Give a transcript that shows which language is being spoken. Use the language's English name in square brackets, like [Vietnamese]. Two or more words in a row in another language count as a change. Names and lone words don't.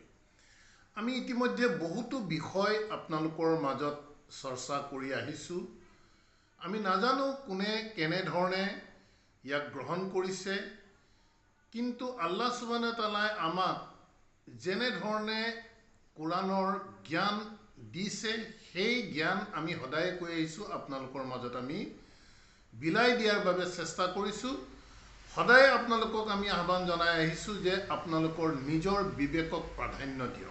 [Assamese] আমি ইতিমধ্যে বহুতো বিষয় আপোনালোকৰ মাজত চৰ্চা কৰি আহিছোঁ। আমি নাজানো কোনে কেনেধৰণে ইয়াক গ্ৰহণ কৰিছে, কিন্তু [Arabic] الله سبحانه وتعالى [Assamese] আমাক যেনেধৰণে কোরআনৰ জ্ঞান দিছে সেই জ্ঞান আমি সদায় কৈ আহিছোঁ আপোনালোকৰ মাজত আমি বিলাই দিয়াৰ বাবে চেষ্টা কৰিছোঁ। সদায় আপোনালোকক আমি আহ্বান জনাই আহিছোঁ যে আপোনালোকৰ নিজৰ বিবেকক প্ৰাধান্য দিয়ক।